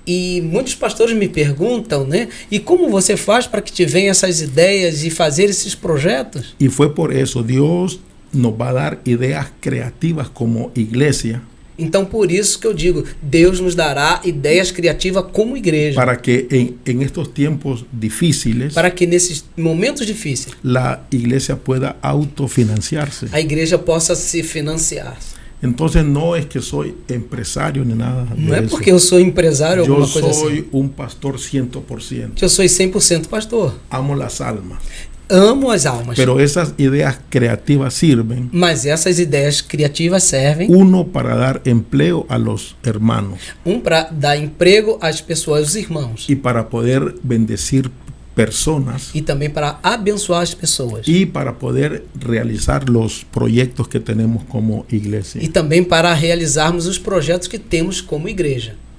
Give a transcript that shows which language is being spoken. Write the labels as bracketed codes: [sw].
[pt] E muitos pastores me perguntam, né? E como você faz para que te venham essas ideias e fazer esses projetos? [es] Y fue por eso, Dios nos va a dar ideas creativas como iglesia. [pt] Então, por isso que eu digo, Deus nos dará ideias criativas como igreja. [es] Para que en estos tiempos difíciles, [pt] para que nesses momentos difíceis, [es] la iglesia pueda autofinanciarse. [pt] A igreja possa se financiar. [es] Entonces no es que soy empresario ni nada de [pt] Não é [es] eso. [pt] porque eu sou empresário ou alguma coisa assim. Eu sou um pastor 100%. Eu sou 100% pastor. [es] Amo las almas. [pt] Amo as almas. [es] Pero esas ideas creativas sirven. [pt] Mas essas ideias criativas servem. [es] Uno, para dar empleo a los hermanos. [pt] Para dar emprego às pessoas, aos irmãos. [es] Y para poder bendecir personas. [pt] E também para abençoar as pessoas. [es] Y para poder realizar los proyectos que tenemos como iglesia. [pt] E também para realizarmos os projetos que temos como igreja.